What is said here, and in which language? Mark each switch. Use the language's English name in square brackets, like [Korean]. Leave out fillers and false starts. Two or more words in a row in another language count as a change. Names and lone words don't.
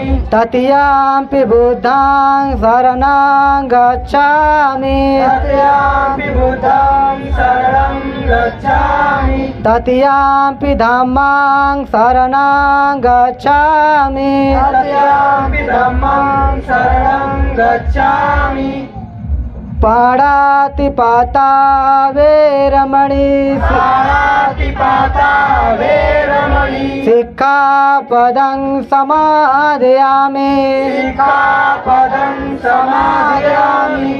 [Pali] तृतीयंपि बुद्धं शरणं गच्छामि तृतीयंपि बुद्धं शरणं गच्छामि। तृतीयंपि धम्मं शरणं गच्छामि तृतीयंपि धम्मं शरणं गच्छामि। पाणातिपाता वेरमणि पाणातिपाता वेरमणि। सिक्खापदं समादयामि सिक्खापदं समादयामि।